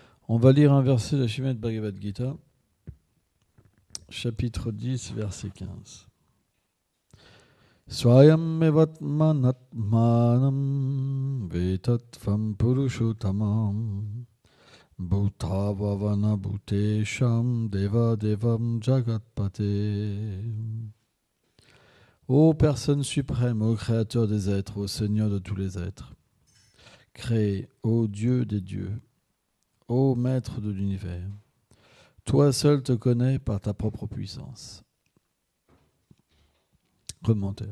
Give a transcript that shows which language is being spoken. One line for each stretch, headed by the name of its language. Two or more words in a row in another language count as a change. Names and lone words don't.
French: On va lire un verset de la Srimad Bhagavad Gita, chapitre 10, verset 15.
Sanskrit: स्वयम् एवात्मनात्मानं वेत्थत्वं पुरुषोत्तम भूतभावन भूतेश देव देव जगत्पते.
French: Ô personne suprême, ô créateur des êtres, ô Seigneur de tous les êtres, créé, ô Dieu des dieux, ô Maître de l'univers, toi seul te connais par ta propre puissance. Commentaire.